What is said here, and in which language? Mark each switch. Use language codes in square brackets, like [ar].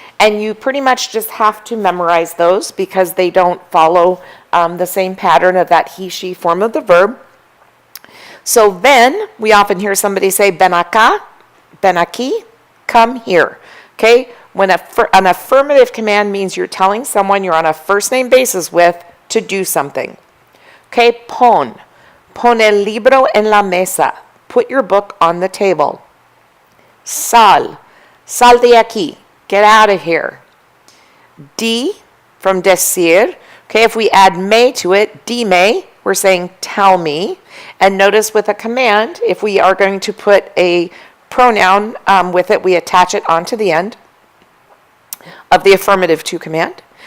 [en] And you pretty much just have to memorize those because they don't follow the same pattern of that he, she form of the verb. So ven, we often hear somebody say [es] ven acá, ven aquí, [en] come here. Okay, when an affirmative command means you're telling someone you're on a first name basis with to do something. [es] Okay, pon el libro en la mesa. [en] Put your book on the table. [es] Sal de aquí, [en] get out of here. Di, from decir. Okay, if we add me to it, dime, we're saying tell me. And notice with a command, if we are going to put a pronoun with it, we attach it onto the end of the affirmative 2 command.